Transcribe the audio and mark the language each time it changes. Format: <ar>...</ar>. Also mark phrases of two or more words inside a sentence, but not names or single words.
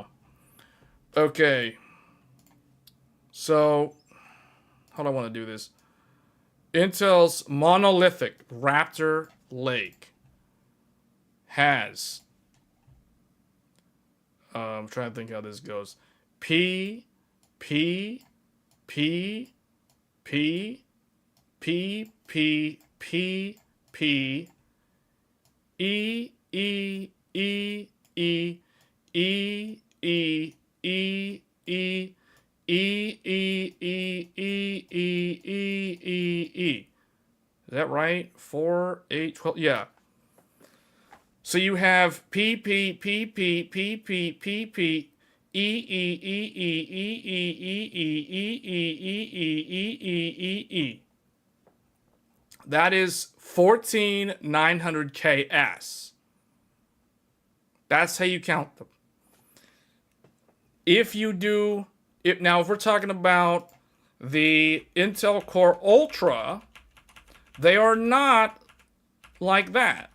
<en>Okay. So, how do I want to do this? Intel's monolithic Raptor Lake has, I'm trying to think how this goes. P, P, P, P, P, P, P, P, E, E, E, E, E, E, E, E, E, E, E, E, E, E, E. Is that right? 4, 8, 12. Yeah. So you have P, P, P, P, P, P, P, P, E, E, E, E, E, E, E, E, E, E, E, E, E, E, E. That is 14900KS. That's how you count them. If you do it now, if we're talking about the Intel Core Ultra, they are not like that.</en>